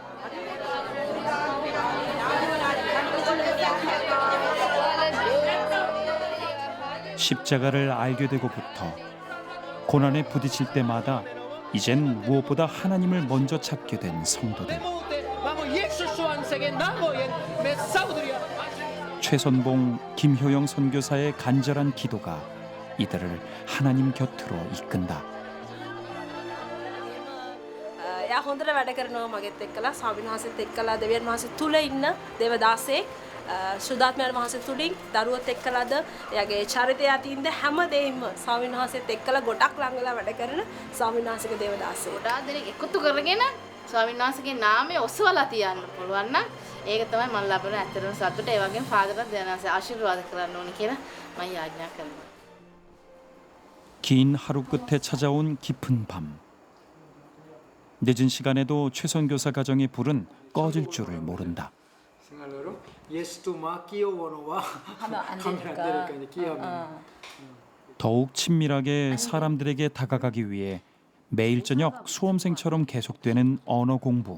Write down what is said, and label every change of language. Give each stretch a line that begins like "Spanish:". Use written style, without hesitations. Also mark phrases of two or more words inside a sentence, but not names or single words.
Korean: 십자가를 알게 되고부터 고난에 부딪힐 때마다 이젠 무엇보다 하나님을 먼저 찾게 된 성도들. 최선봉, 김효영 선교사의 간절한 기도가 이들을 하나님 곁으로 이끈다.
Sinhala: යා හොඳට වැඩ කරනවා මගෙත් එක්කලා ස්වාමීන් වහන්සේත් එක්කලා දෙවියන් වහන්සේ තුල ඉන්න දේවදාසෙක් සුදාත්මයන් වහන්සේ තුලින් දරුවත් එක්කලාද එයාගේ චරිතය අතින්ද හැමදේම ස්වාමීන් වහන්සේත් එක්කලා ගොඩක් ළඟ වෙලා වැඩ කරන ස්වාමීන් වහන්සේගේ දේවදාසෙක්. ගොඩාක් දෙනෙක් එකතු කරගෙන ස්වාමීන් වහන්සේගේ නාමය ඔසවලා තියන්න පුළුවන් නම් ඒක තමයි මම ලබන ඇත්තටම සතුට. ඒ වගේම ෆාදර්වත් දෙවියන්වහන්සේ ආශිර්වාද කරන්න ඕනේ කියලා මම යාඥා කරනවා.
Korean: 긴 하루 끝에 찾아온 깊은 밤. 늦은 시간에도 최선교사 가정의 불은 꺼질 줄을 모른다. 생활로 예수도마 끼어오노와 하면 안 되니까 되니까. 끼어하면 더욱 친밀하게 사람들에게 다가가기 위해 매일 저녁 수험생처럼 계속되는 언어 공부.